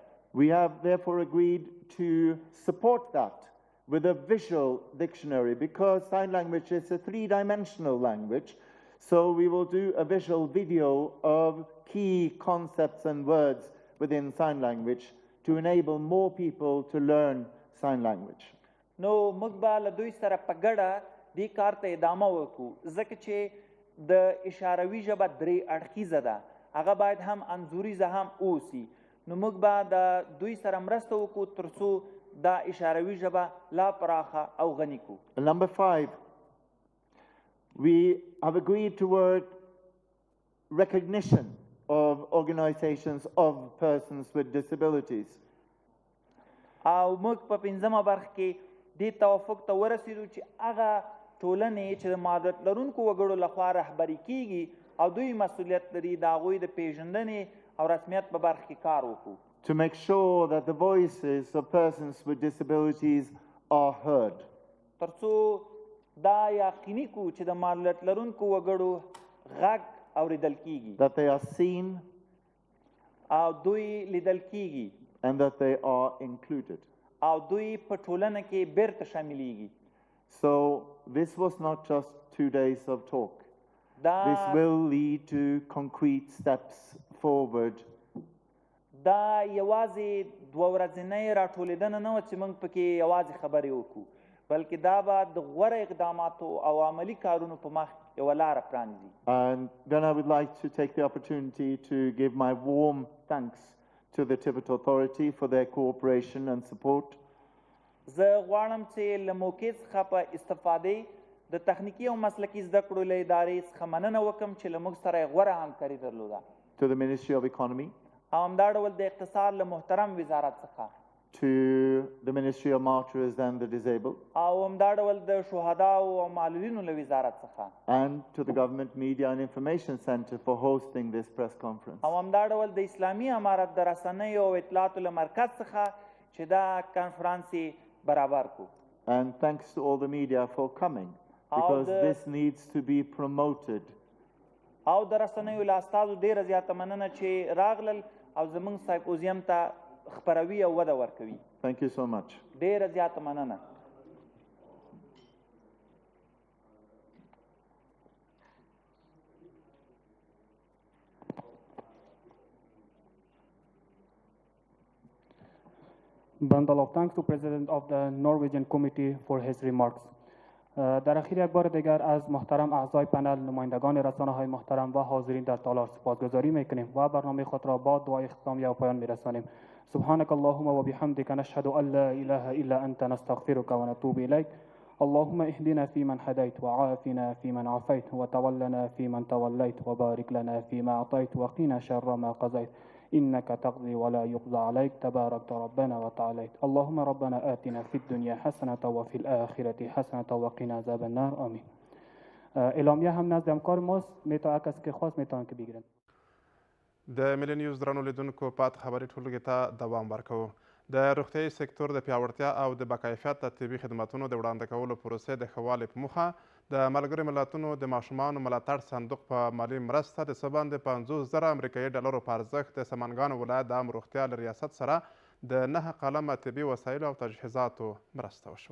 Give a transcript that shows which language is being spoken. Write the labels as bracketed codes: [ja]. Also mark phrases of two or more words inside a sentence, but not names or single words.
[en] We have therefore agreed to support that with a visual dictionary because sign language is a 3-dimensional language. So we will do a visual video of key concepts and words within sign language to enable more people to learn sign language. [ps] نو موږ به له دوی سره په ګډه دې کار ته ادامه وکړو ځکه چې د اشاروي ژبه 3 اړخیزه ده، هغه باید هم انځوریزه هم اوسي. نو موږ به د دوی سره مرسته وکړو تر څو دا اشاروي ژبه لا پراخه او غني کړو. [en] Number 5, we have agreed toward recognition of organizations of persons with disabilities. [ps] او موږ په 5مه برخه کې دې توافق ته ورسېدو چې هغه ټولنې چې د معلولیت لرونکو وګړو لخوا رهبري کیږي او دوی مسؤلیت لري د هغوی د پیژندنې او رسمیت په برخه کې کار وکړو. [en] To make sure that the voices of persons with disabilities are heard. [ps] تر څو دا یقیني کړو چې د معلولیت لرونکو وګړو غږ اورېدل کیږي. [en] That they are seen. [ps] او دوی لیدل کیږي. [en] And that they are included. [ps] او دوی په ټولنه کې بیرته شاملېږي. [en] So this was not just 2 days of talk. This will lead to concrete steps forward. [ps] دا یوازې 2 ورځنۍ راټولېدنه نه وه چې موږ پکې یوازې خبرې وکړو، بلکې دا به د غوره اقداماتو او عملي کارونو په مخ یوه لاره پرانیزي. [en] And then I would like to take the opportunity to give my warm thanks to the TVET Authority for their cooperation and support. [ps] زه غواړم چې له موقع څخه په استفادې د تخنیکی او مسلکی زده کړو له ادارې څخه مننه وکړم چې له موږ سره یې غوره همکاري درلوده. [en] To the Ministry of Economy. [ps] او همدا ډول د اقتصاد له محترم وزارت څخه. [en] To the Ministry of Martyrs and the Disabled. [ps] او همدا ډول د شهداو او معلولینو له وزارت څخه. [en] And to the Government Media and Information Center for hosting this press conference. [ps] او همدا ډول د اسلامي امارت د رسنیو او اطلاعاتو له مرکز څخه چې دا کنفرانس برابر کو. [en] And thanks to all the media for coming. because this needs to be promoted. [ps] او د رسنیو له استازو ډېره زیاته مننه چې راغلل او زموږ سمپوزیم ته خپروي او وده ورکوي. [en] Thank you so much. [ps] ډېره زیاته مننه. [en] Bundle of thanks to President of the Norwegian Committee for his remarks. [fa] در اخیر یک بار دیگر از محترم اعضای پنل، نمایندگان رسانه‌های محترم و حاضرین در تالار سپاسگزاری میکنیم و برنامه خود را با دعای اختتامی و پایان میرسانیم. [ar] سبحانك اللهم وبحمدك نشهد ان لا اله الا انت نستغفرك ونتوب اليك. اللهم اهدنا فيمن هديت وعافنا فيمن عافيت وتولنا فيمن توليت وبارك لنا فيما اعطيت وقنا شر ما قضيت إنك تقضي ولا يقضى عليك تبارك ربنا وتعاليت. اللهم ربنا آتنا في الدنيا حسنة وفي الآخرة حسنة وقنا عذاب النار آمین. [fa] اعلامیه هم نزد همکار ماست، میتونه کسی که خواست میتونه که بگیرن. [ps] د ملي نیوز درنو لیدونکو پات خبري ټولګي ته دوام ورکوو. د روغتیايي سکتور د پیاوړتیا او د باکیفیته طبي خدماتونو د وړاندې کولو پروسې د ښه والي په موخه د ملګرو ملتونو د ماشومانو ملاتړ صندوق په مالي مرسته د څه باندې 50,000 امریکایي ډالرو په ارزښت د سمنګانو ولایت د عام روغتیا له ریاست سره د 9 قلمه طبي وسایلو او تجهیزاتو مرسته وشوه.